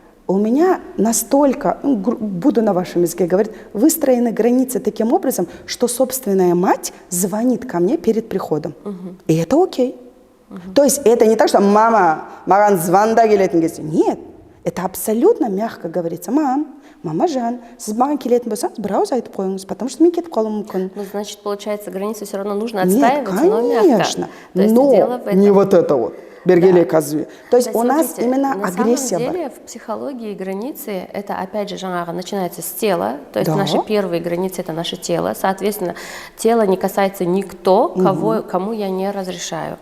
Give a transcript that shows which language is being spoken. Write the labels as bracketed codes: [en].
[ru] У меня настолько, буду на вашем языке говорить, выстроены границы таким образом, что собственная мать звонит ко мне перед приходом. И это окей. То есть это не так, что мама, маған звонда келетін кезде. Нет, это абсолютно мягко говорится. [kk] Мама Жан, сіз маған келетін болсаңыз, бір ауыз айтып қойыңыз, потому что мен кетіп қалуым мүмкін. [ru] Ну, значит, получается, границы все равно нужно отстаивать, но мягко. Конечно, то есть но дело в этом. Не вот это вот. Бергелей казви. То есть у нас смотрите, именно агрессия. На самом деле в психологии границы это опять же жаңағы начинается с тела, то есть да. Наши первые границы это наше тело, соответственно тело не касается никто, кому я не разрешаю.